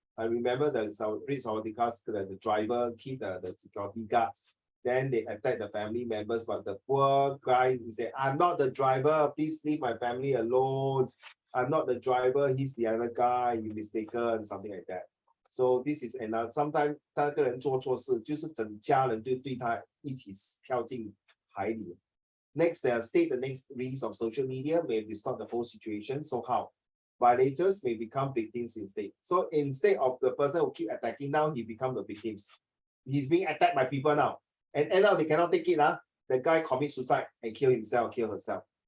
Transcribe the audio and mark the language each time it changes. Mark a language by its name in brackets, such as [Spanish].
[English] I remember the driver killed the security guards. Then they attack the family members, but the poor guy, he said, I'm not the driver, please leave my family alone. I'm not the driver, he's the other guy, you mistaken, something like that. So this is another, sometimes [Chinese] 那个人做错事，就是整家人就对他一起跳进海里。 [English] Next, state the next risk of social media may distort the whole situation. So how? Violators may become victims instead. So instead of the person who keep attacking, now he become the victims. He's being attacked by people now. And end up they cannot take it. The guy commits suicide and kill himself, kill herself.